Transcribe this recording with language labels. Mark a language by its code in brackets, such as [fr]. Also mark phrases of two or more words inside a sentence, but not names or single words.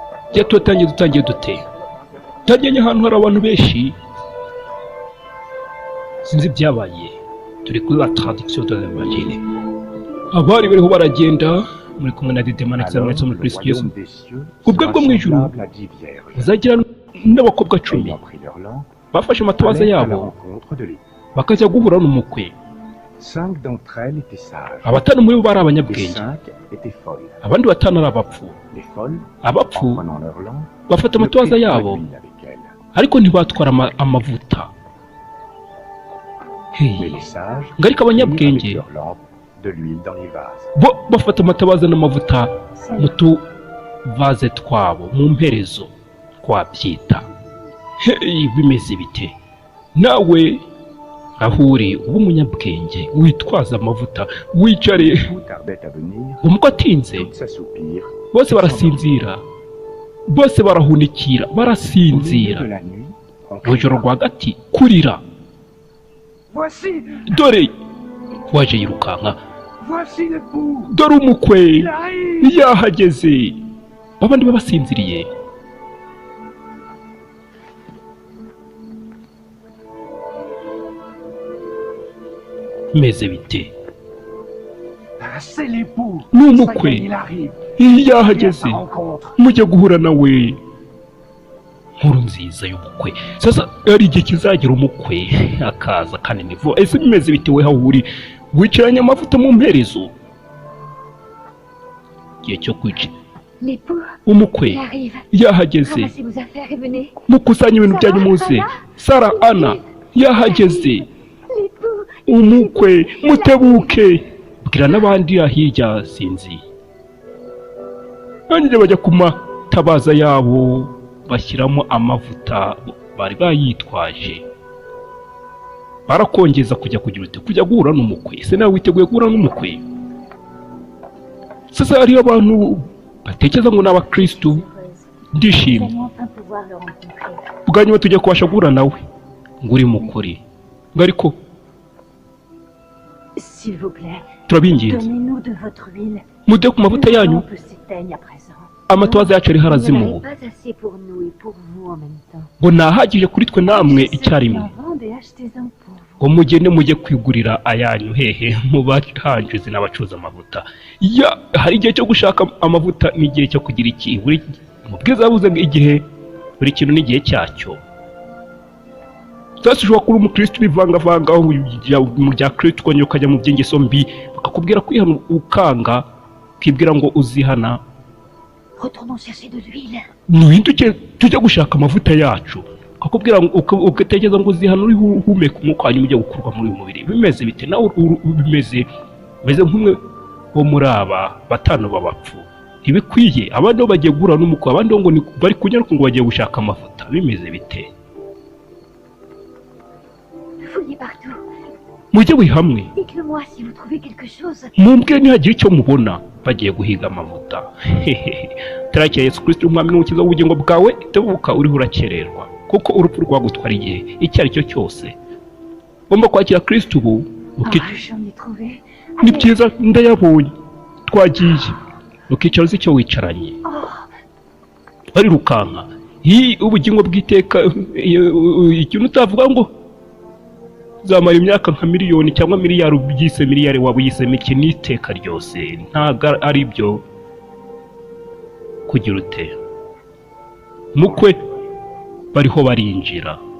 [rw] dutangiye dute tujyanye ahantu hari abantu benshi sinzi ibyabaye turi kuri [fr] la traduction de l'Evangile [rw] abari bariho baragenda muri kumwe na Didemana ndetse muri Kristo Yesu ubwo bwo mu ijuru zagira n'abakobwa 10 bafashe amatabaza yabo bakajya guhura n'umukwe [fr] 5 d'entre elles étaient sages. [rw] Abatanu muri bo bari abanyabwenge [fr] 5 étaient folles. [rw] abandi batanu ari abapfu [fr] Les folles, [rw] abapfu [fr] en prenant leur lampe, [rw] bafata [fr] ne [rw] amatabaza [fr] prirent pas [rw] yabo [fr] d'huile avec elles. [rw] ariko ntibatwara amavuta [fr] Mais les sages [rw] ngo ariko [fr] prirent [rw] abanyabwenge [fr] avec leur lampe de l'huile dans les vases. [rw] bo bafata amatabaza n'amavuta mu tuvaze twabo mu mperezo twabyita bimeze bite nawe aho uri uba umunyabwenge witwaza amavuta wicare [fr] Tout tardait à venir, [rw] umukwe atinze [fr] toutes s'assoupirent. [rw] bose barasinzira bose barahunikira [fr] Au milieu [rw] barasinzira [fr] de la nuit, on [rw] mu joro [fr] cria, [rw] rwagati kurira [fr] voici, [rw] dore waje yirukanka [fr] voici l'époux. [rw] dore umukwe [fr] Il arrive. [rw] yahageze abandi babasinziriye meze bite [fr] Ah, c'est l'époux. [rw] Ni [fr] Ça y [rw] umukwe [fr] est, il arrive. [rw] yahageze [fr] Viens à sa rencontre. [rw] mujya guhura nawe nkuru nziza y'umukwe sasa hari igihe kizagira umukwe akaza kanini vuba ese bimeze bite we aho uri wicaranye amavuta mu mperezo igihe cyo kwica [fr] L'époux, [rw] umukwe [fr] il arrive. [rw] yahageze [fr] Ramassez vos affaires et venez. [rw] mukusanya ibintu byanyu muze Sara Ana yahageze [fr] L'époux, [rw] umukwe mutebuke bwira n'abandi hirya sinzi banyine bajya ku matabaza yabo bashyiramo amavuta bari bayitwaje barakongeza kujya guhura n'umukwe ese nawe witeguye guhura n'umukwe sasa hariyo abantu batekereza ngo ni abakristu [fr] nous [rw] ndishimye [fr] allons enfin pouvoir le rencontrer. [rw] bwa nyuma tujya kubasha guhura nawe ngo uri mukuri ngo ariko [fr] S'il vous plaît, [rw] turabinginze [fr] donnez-nous de votre huile. [rw] mude ku mavuta [fr] Nos [rw] yanyu [fr] lampes s'éteignent à présent. [rw] amatabaza yacu ari [fr] Vous n'en [rw] harazimuwe [fr] avez pas assez pour nous et pour vous en même temps. [rw] ngo ntahagije kuri twe namwe icyarimwe [fr] En vendez, achetez-en pour vous. [rw] ngo mugende mujye kwigurira ayanyu hehe mu bahanjuzi n'abacuruza amavuta hari igihe cyo gushaka amavuta n'igihe cyo kugira iki buri mubwiza yavuze ngo igihe buri kintu n'igihe cyacyo sasa ushobora kuba umukristo ubivangavanga mu bya kristo ukongera ukajya mu by'ingeso mbi bakakubwira kwihana ukanga ukibwira ngo uzihana [fr] Retournons chercher de l'huile. [rw] nuhinduke tujya gushaka amavuta yacu akakubwira ngo ugatekereza ngo uzihana uri humeka umwuka hanyuma ujya gukurwa muri uyu mubiri bimeze bite nawe bimeze nk'umwe wo muri aba batanu b'abapfu ntibikwiye abandi bo bagiye guhura n'umukwe abandi ngo bari kunyaruka ngo bagiye gushaka amavuta bimeze bite [fr] Fouillez partout. [rw] mujye buri hamwe [fr] Dites-le-moi si vous trouvez quelque chose. [rw] mumbwire ntihagire icyo mubona bagiye guhiga amavuta tarakira Yesu Kristo umwami n'umukiza w'ubugingo bwawe itebuka uriho urakererwa kuko urupfu rwagutwara igihe icyo ari cyo cyose ugomba kwakira Kristo ubu [fr] J'en ai trouvé. [rw] ni byiza ndayabonye twagiye ukicara uzi icyo wicaranye barirukanka ubugingo bw'iteka ikintu utavuga ngo zamara imyaka nka miliyoni cyangwa miliyari ubyise miliyari waba uyisemo iki n'iteka ryose ntabwo ari byo kugira ute mukwe bariho barinjira